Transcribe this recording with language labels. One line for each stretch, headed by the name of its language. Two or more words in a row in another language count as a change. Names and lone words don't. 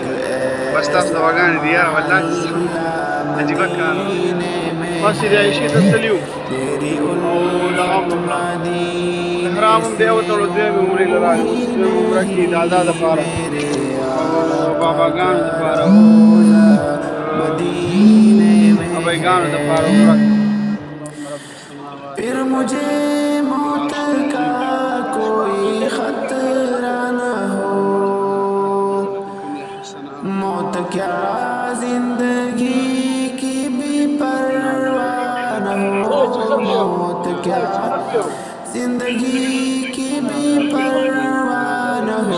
Pashto: بس تاسو دواګانې دي یاره والله عجیبه کار بس دې عایشې ته تللي وو او دغه هم وکړه احرام هم بیا وتړو دویمې عمرې له راغلو دویمې عمره کې د ادا دپاره او باباګانو دپاره ابایګانو دپاره عمره.
Urdu: پھر مجھے موت کا کوئی خطرہ نہ ہو، موت کیا زندگی کی بھی پرواہ نہ ہو، موت کیا زندگی کی بھی پرواہ نہ ہو.